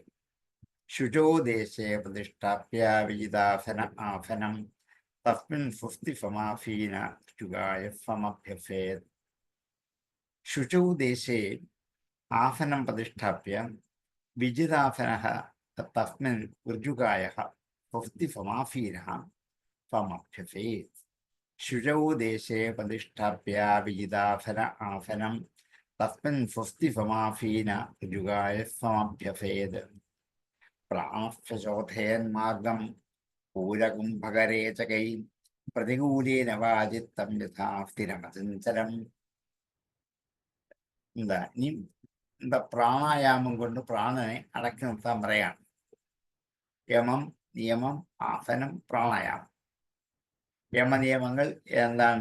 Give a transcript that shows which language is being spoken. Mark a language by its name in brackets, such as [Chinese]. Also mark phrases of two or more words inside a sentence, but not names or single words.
[Sanskrit] ശുചോ ദേശേ പ്രതിഷ്ഠാപ്യ വിജിതാസന ആസനം തസ്മിൻ സ്വസ്തി സമാസീന ഋജുകായ സമഭ്യസേത്. ശുചൗ ദേശേ ആസനം പ്രതിഷ്ഠാപ്യ വിജിതാസന തസ്മിൻ ഋജുകായ സ്വസ്തി സമാസീന त्वमभ्यसेत् शुचौ देशे प्रतिष्ठाप्य विजिताफन आफनं तस्मिन् स्वस्ति समाफीन ऋजुगाय समभ्यसेत् प्राणश्चोथयन्मार्गं पूरकुम्भकरेचकै പ്രതികൂലേന വാചിത്തം യഥാ സ്ഥിരമചഞ്ചലം. [Malayalam] എന്താ പ്രാണായാമം കൊണ്ട് പ്രാണനെ അടക്കി നിർത്താൻ പറയാണ്. യമം, നിയമം, ആസനം, പ്രാണായാമം. യമനിയമങ്ങൾ എന്താണ്?